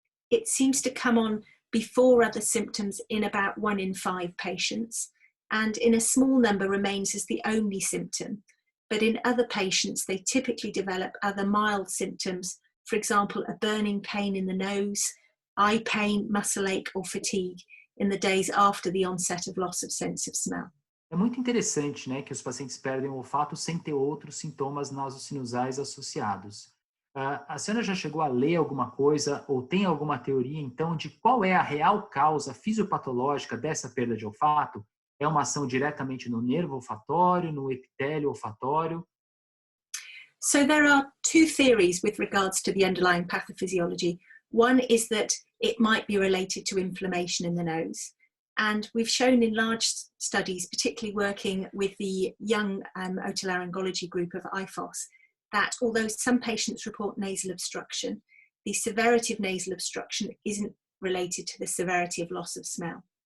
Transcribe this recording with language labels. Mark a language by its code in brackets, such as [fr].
[en] It seems to come on before other symptoms in about 1 in 5 patients, and in a small number remains as the only symptom. But in other patients, they typically develop other mild symptoms, for example, a burning pain in the nose, eye pain, muscle ache or fatigue in the days after the onset of loss of sense of smell. [pt] É muito interessante, né, que os pacientes perdem o olfato sem ter outros sintomas nasosinusais associados. A senhora já chegou a ler alguma coisa ou tem alguma teoria, então, de qual é a real causa fisiopatológica dessa perda de olfato? É uma ação diretamente no nervo olfatório, no epitélio olfatório? [en] So there are 2 theories with regards to the underlying pathophysiology. One is that it might be related to inflammation in the nose. And we've shown in large studies, particularly working with the young otolaryngology group of IFOS, that although some patients report nasal obstruction, the severity of nasal obstruction isn't related to the severity of loss of smell.